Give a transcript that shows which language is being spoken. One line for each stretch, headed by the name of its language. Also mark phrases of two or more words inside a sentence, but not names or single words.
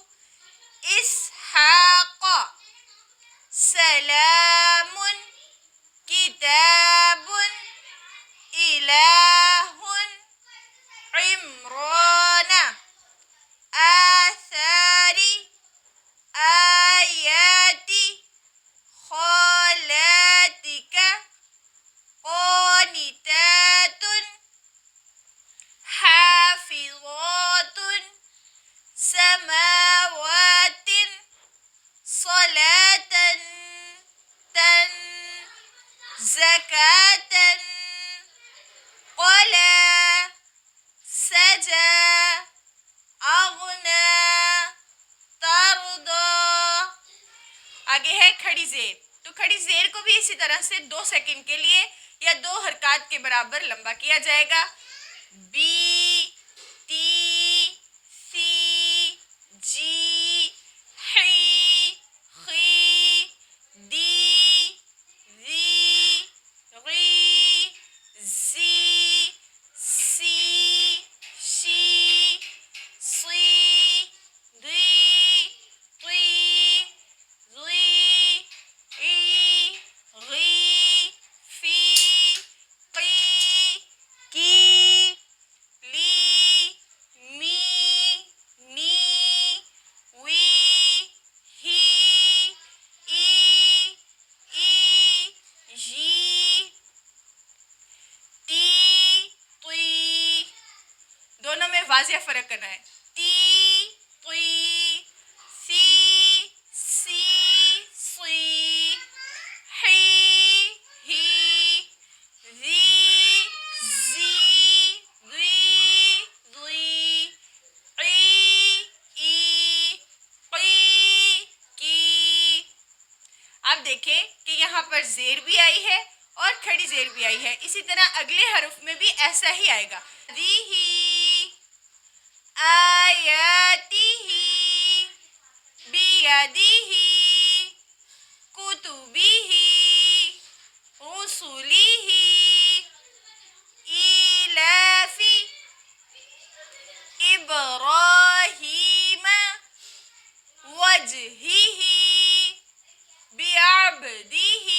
Arabic: اسحاق، سلام، کتاب، الہ، عمران، آثار، آیات، خالاتک، قانتات، حافظات، سماوات، صلاة، تن، زکاة، قلا، سجا، اغنا، ترضا.
Urdu: آگے ہے کھڑی زیر. تو کھڑی زیر کو بھی اسی طرح سے 2 سیکنڈ کے لیے یا 2 حرکات کے برابر لمبا کیا جائے گا.
Arabic: بی، تی، سی، جی، حی، خی، دی، ذی، غی، زی، سی، شی، صی، دی، طی، ضی، عی، غی، فی، قی، کی، لی، می، نی، وی، ہی، ای، جی، تی، طی.
Urdu: دونوں میں واضح فرق کرنا ہے.
Arabic: تی، طی، سی، صی، حی، ہی، ذی، زی، ضی، ضی، عی، قی، کی.
Urdu: اب دیکھیں کہ یہاں پر زیر بھی آئی ہے اور کھڑی زیر بھی آئی ہے. اسی طرح اگلے حرف میں بھی ایسا ہی آئے گا.
Arabic: دیہی، آیاتہی، بیدہی، کتبہی، رسلہی، ایلافی، ابراہیم، وجہہی، بعبدہی.